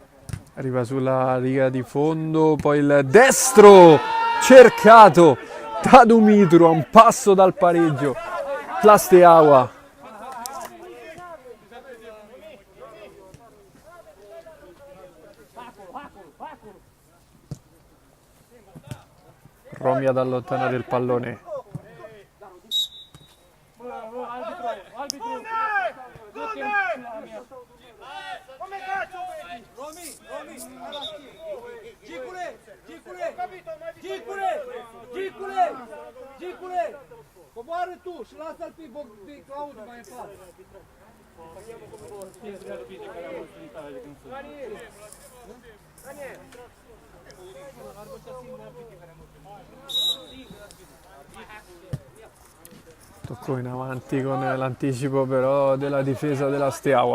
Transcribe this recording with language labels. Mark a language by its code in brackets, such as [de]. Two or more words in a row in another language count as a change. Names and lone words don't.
[it] Arriva sulla riga di fondo. Poi il destro cercato da Dumitru a un passo dal pareggio. La Steaua. Romi ad allontanare il pallone. [ro] Gicule! Coboară tu și lasă-l pe Claudiu mai în față. [it] Tocco in avanti con l'anticipo però della difesa della Steaua.